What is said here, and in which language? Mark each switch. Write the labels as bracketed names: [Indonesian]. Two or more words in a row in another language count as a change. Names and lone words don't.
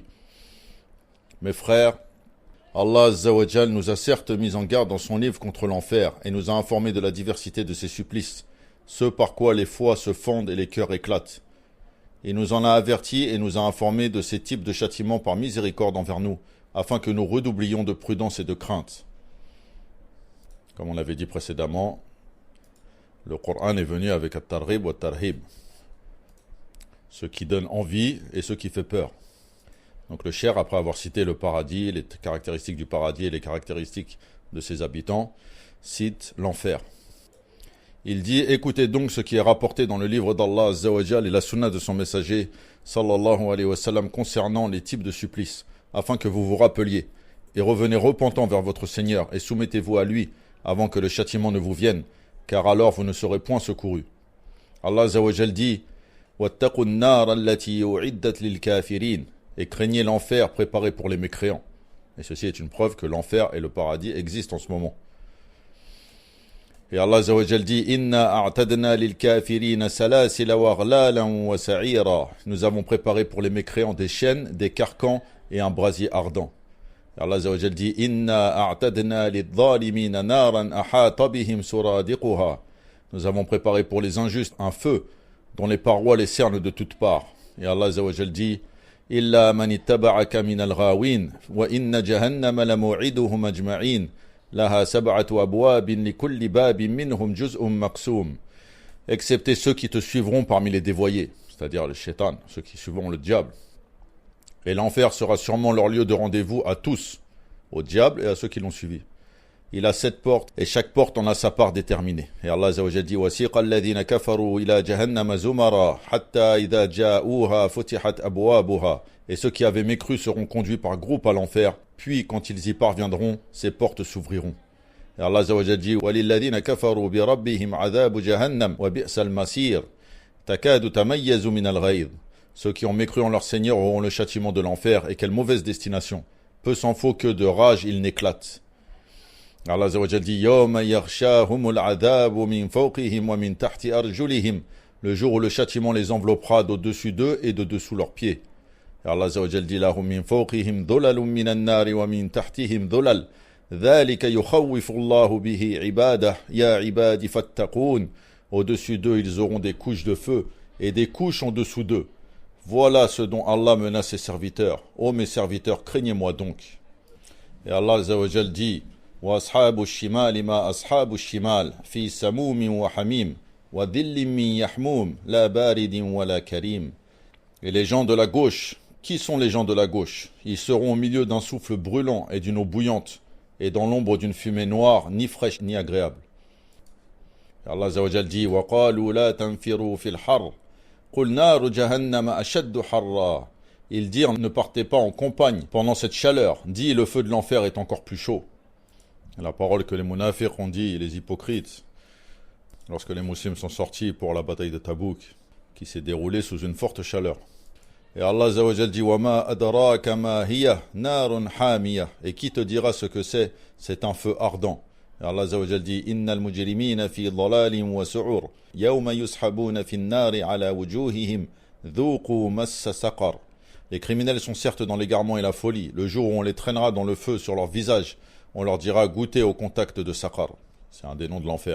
[French] Mes frères, [Arabic] الله عز وجل [French] nous a certes mis en garde dans son livre contre l'enfer et nous a informé de la diversité de ses supplices, ce par quoi les foi se fondent et les cœurs éclatent. Il nous en a avertis et nous a informé de ces types de châtiments par miséricorde envers nous, afin que nous redoublions de prudence et de crainte. Comme on l'avait dit précédemment, le Coran est venu avec [Arabic] الترغيب والترهيب, [French] ce qui donne envie et ce qui fait peur. Donc le cheikh, après avoir cité le paradis, les caractéristiques du paradis et les caractéristiques de ses habitants, cite l'enfer. Il dit: écoutez donc ce qui est rapporté dans le livre d' [Arabic] الله عز وجل [French] et la sunna de son messager [Arabic] صلى الله عليه وسلم [French] concernant les types de supplices, afin que vous vous rappeliez, et revenez repentant vers votre Seigneur, et soumettez-vous à lui, avant que le châtiment ne vous vienne, car alors vous ne serez point secourus. [Arabic] الله عز وجل [French] dit: [Arabic] وَاتَّقُوا النَّارَ الَّتِي أُعِدَّتْ لِلْكَافِرِينَ, [French] et craignez l'enfer préparé pour les mécréants. Et ceci est une preuve que l'enfer et le paradis existent en ce moment. Et [Arabic] الله عز وجل [French] dit: [Arabic] إنا أعتدنا للكافرين سلاسل وأغلالا وسعيرا. [French] Nous avons préparé pour les mécréants des chaînes, des carcans et un brasier ardent. Et [Arabic] الله عز وجل [French] dit: [Arabic] إنا أعتدنا للظالمين نارا أحاط بهم سرادقها. [French] Nous avons préparé pour les injustes un feu dont les parois les cernent de toutes parts. Et [Arabic] الله عز وجل [French] dit: [Arabic] إلا من اتبعك من الغاوين وإن جهنم لموعدهم أجمعين. لها سبعة أبواب لكل باب منهم جزء مقسوم. [French] Excepté ceux qui te suivront parmi les dévoyés, c'est-à-dire les shaitan, ceux qui suivront le diable. Et l'enfer sera sûrement leur lieu de rendez-vous à tous, au diable et à ceux qui l'ont suivi. Il a 7 portes, et chaque porte en a sa part déterminée. Et [Arabic] الله عز وجل [French] dit: [Arabic] وسيق الذين كفروا إلى جهنم زمرا حتى إذا جاءوها فتحت أبوابها. [French] Et ceux qui avaient mécru seront conduits par groupe à l'enfer, puis quand ils y parviendront, ces portes s'ouvriront. Et [Arabic] الله عز وجل [French] dit: [Arabic] وللذين كفروا بربهم عذاب جهنم وبئس المصير تكاد تميز من الغيظ. [French] Ceux qui ont mécru en leur Seigneur auront le châtiment de l'enfer, et quelle mauvaise destination. Peu s'en faut que de rage ils n'éclatent. [Arabic] الله عز وجل [French] dit: [Arabic] يوم يغشاهم العذاب من فوقهم ومن تحت أرجلهم. [French] Le jour où le châtiment les enveloppera d'au-dessus d'eux et de dessous leurs pieds. Et [Arabic] الله عز وجل [French] dit: [Arabic] لهم من فوقهم ظلل من النار ومن تحتهم ظلل. ذلك يخوف الله به عباده يا عبادي فاتقون. [French] Au-dessus d'eux, ils auront des couches de feu et des couches en dessous d'eux. Voilà ce dont Allah menace ses serviteurs. Ô mes serviteurs, craignez-moi donc. Et [Arabic] الله عز وجل [French] dit: [Arabic] وأصحاب الشمال ما أصحاب الشمال في سموم وحميم وذل من يحموم لا بارد ولا كريم. [French] Et les gens de la gauche, qui sont les gens de la gauche? Ils seront au milieu d'un souffle brûlant et d'une eau bouillante, et dans l'ombre d'une fumée noire, ni fraîche ni agréable. Et [Arabic] الله عز وجل [French] dit: [Arabic] وقالوا لا تنفروا في الحر قل نار جهنم أشد حرا. [French] Ils dirent: ne partez pas en campagne pendant cette chaleur. Dis: le feu de l'enfer est encore plus chaud. La parole que les munafiqs ont dit, les hypocrites, lorsque les musulmans sont sortis pour la bataille de Tabouk, qui s'est déroulée sous une forte chaleur. Et [Arabic] الله عز وجل [French] dit: [Arabic] وما أدراك ما هي نار حامية. [French] Et qui te dira ce que c'est? C'est un feu ardent. Et [Arabic] الله عز وجل [French] dit: [Arabic] إن المجرمين في ضلال وسعر يوم يسحبون في النار على وجوههم ذوقوا مس سقر. [French] Les criminels sont certes dans l'égarement et la folie, le jour où on les traînera dans le feu sur leur visage. on leur dira goûtez au contact de Saqar. C'est un des noms de l'enfer.